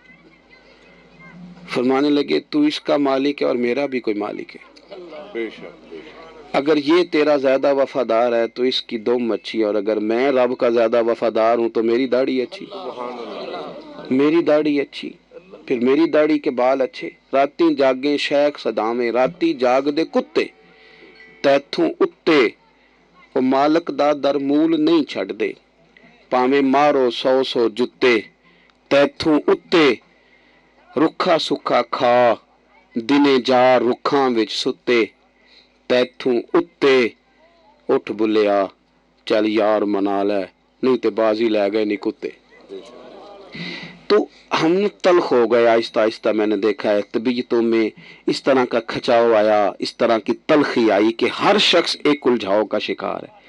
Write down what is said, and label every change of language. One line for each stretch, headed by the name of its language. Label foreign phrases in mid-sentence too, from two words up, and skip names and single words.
Urdu: فرمانے لگے تو اس کا مالک ہے اور میرا بھی کوئی مالک ہے. اگر یہ تیرا زیادہ وفادار ہے تو اس کی دم اچھی ہے، اور اگر میں رب کا زیادہ وفادار ہوں تو میری داڑھی اچھی، میری داڑھی اچھی، پھر میری داڑھی کے بال اچھے.
Punjabi: راتی جاگیں شیخ صدامے، راتی جاگ دے کتے تیتھوں اتے، وہ مالک دا در مول نہیں چھڈ دے. پاویں مارو 100 جتے تیتھوں اتے، رکھا سکھا کھا دنے جا رکھاں وچ ستے. تیتھوں اتے اٹھ بلیا چل یار منا لے نہیں تو بازی لے گئے نہیں کتے.
Urdu: تو ہم تلخ ہو گئے آہستہ آہستہ. میں نے دیکھا ہے طبیعتوں میں اس طرح کا کھچاؤ آیا, اس طرح کی تلخی آئی کہ ہر شخص ایک الجھاؤ کا شکار ہے.